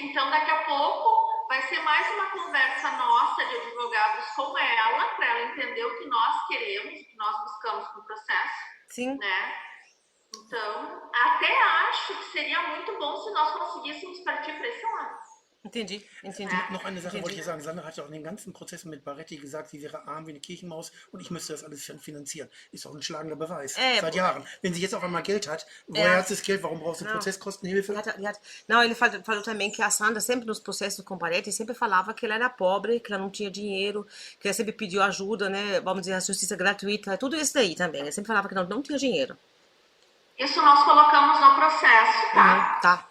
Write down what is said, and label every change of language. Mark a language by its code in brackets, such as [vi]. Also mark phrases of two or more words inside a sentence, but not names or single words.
[pt] Então, daqui a pouco vai ser mais uma conversa nossa de advogados com ela, para ela entender o que nós queremos, o que nós buscamos no processo, Sim. né? Então, até acho que seria muito bom se nós conseguíssemos partir para esse lado. Entendi, entendi. [de] Noch eine Sache wollte ich [pt] Entendi. [de] sagen. Sandra hat ja auch in dem ganzen Prozess mit Baretti gesagt, sie wäre arm wie eine Kirchenmaus und ich müsste das alles finanzieren. Ist doch ein schlagender Beweis. Seit Jahren. Wenn sie jetzt auf einmal Geld hat, woher hat sie das Geld? Warum brauchst du Prozesskostenhilfe? [pt] Não, ele falou também que a Sandra sempre nos processos com Baretti sempre falava que ela era pobre, que ela não tinha dinheiro, que ela sempre pediu ajuda, né? Vamos dizer, a justiça gratuita, tudo isso daí também. Ele sempre falava que não tinha dinheiro. Isso nós colocamos no processo, tá? Tá.